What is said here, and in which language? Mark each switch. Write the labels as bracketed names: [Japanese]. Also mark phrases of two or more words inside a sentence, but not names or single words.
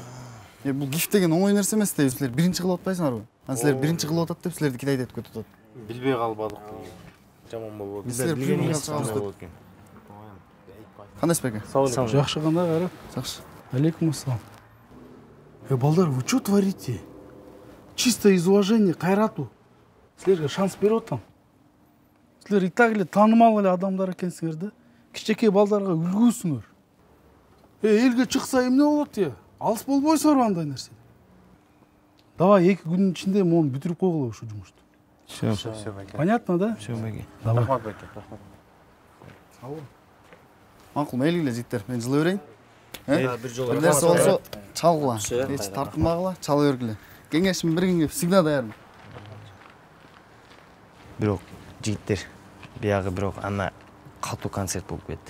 [Kyrgyz] Бул гифт деген оңой нерсе эмес дейби. Силер биринчи кылып атпайсыңарбы? Силер биринчи кылып атат деп силерди кидайт этип кетип атат. Билбей калбадык. Жаман болбоду. Силер билбеген чыгабыз деп. Кандайсыз беке? Жакшы кандай Кайрат? Жакшы. Алейкум ассалам. Балдар, [Russian] вы что творите? Чисто из уважения Кайрату. [Kyrgyz] Силерге шанс берип атам. Силер [Russian] и так [Kyrgyz] эле таанымал эле адамдар экенсиңер да. Кичинекей балдарга үлгүсүңөр. Элге чыкса эмне болот я? Алыс болбойсуңарбы андай нерсе? Давай 2 күнүн ичинде мону бүтүрүп койгула ушу жумушту. [Russian] Все, Понятно, да? все, [Kyrgyz] беке. [Russian] Давай. [Kyrgyz] Рахмат беке, рахмат. Макул, мейлиңер жигиттер, мен жылы берейин. Бир жолу. Бир нерсе болсо чалгыла. Эч тартынмагыла, чала бергиле. Кеңешим биргенге всегда даярмын. Бирок жигиттер, биягы бирок ана катуу концерт болуп кетти.